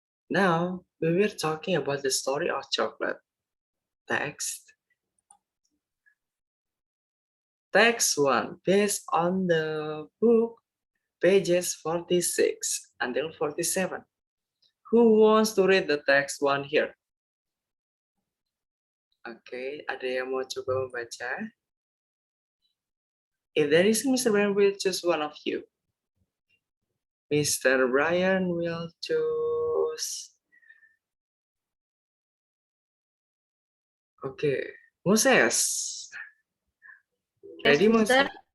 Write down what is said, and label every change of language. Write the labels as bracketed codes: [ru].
[en] Now we were talking about the story of chocolate. Text 1, based on the book pages 46 until 47. Who wants to read the text 1 here? [id] Oke, ada yang mau coba membaca? [en] If there is, Mr. Brian will choose one of you. Mr. Brian will choose. Okay, Moses. Ready, Mister?